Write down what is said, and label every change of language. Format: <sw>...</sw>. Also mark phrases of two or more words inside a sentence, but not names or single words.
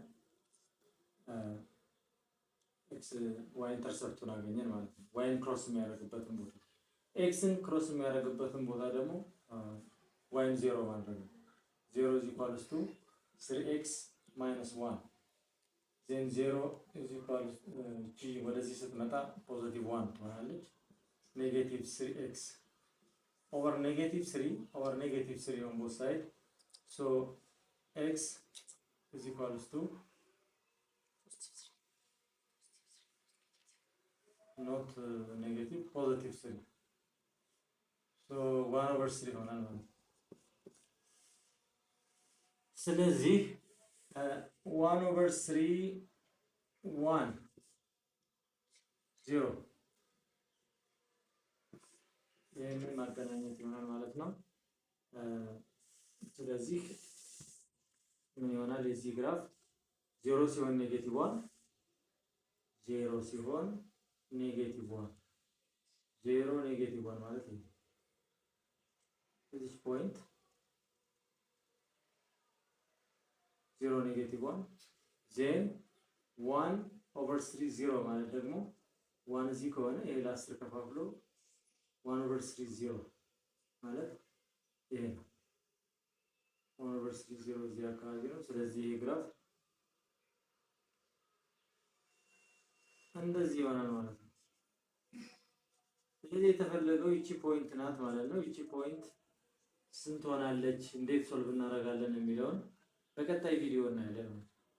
<am>x y ኢንተርሰፕቱን አገኘን ማለት ነው y ክሮስ የሚያደርግበትን ቦታ x ክሮስ የሚያደርግበትን ቦታ ደግሞ y 0 ማድረግ ነው 0 = 3x - 1 then 0 = g ወደዚህ ስትመጣ +1 ትሆናለች -3x</am> <en>over -3 on both sides so x = not negative +3 so 1/3 ይሆናል ማለት</en> <am>ስለዚህ 1/3 1 0 ይሄንን ማገናኘት ይሆናል ማለት ነው ስለዚህ ምን ይሆናል የዚህ ግራፍ 0 ሲሆን -1 0 ሲሆን -1 0 -1 ማለት ነው</am> <en>this point</en> <am>0 -1 then 1/3 0 ማለት ደግሞ 1 እዚህ ከሆነ ይሄ ለ10 ከፋፍሎ 1/3 0 ማለት ይሄ ነው 1/3 0 እዚህ አካባቢ ነው ስለዚህ ይሄ ግራፍ እንደዚህ ይሆናል ማለት ነው ስለዚህ የተፈለገው ይቺ ፖይንት ናት ማለት ነው ይቺ ፖይንት ስንት ሆናለች እንዴት ሶልቭ እናደርጋለን የሚለውን በቀጣይ ቪዲዮ እናያለን</am>